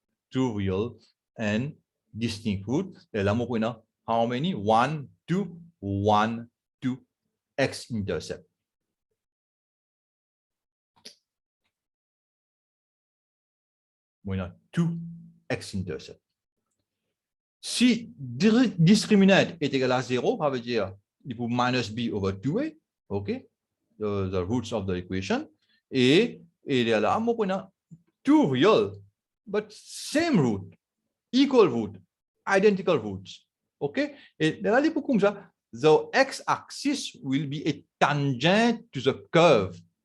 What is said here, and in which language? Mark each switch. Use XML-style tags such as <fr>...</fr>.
<en>Two real and distinct roots.</en> <fr>Et là, nous avons how many? 1, 2, 1, 2, x-intercept. Nous avons 2 x-intercept. Si discriminant est égal à 0, ça veut dire il faut minus b over 2a, ok?</fr> <en>The roots of the equation. Et là, nous avons two real, but same root, equal root, identical roots. OK? Et là, il faut comme ça, the x-axis will be a tangent to the curve.</en>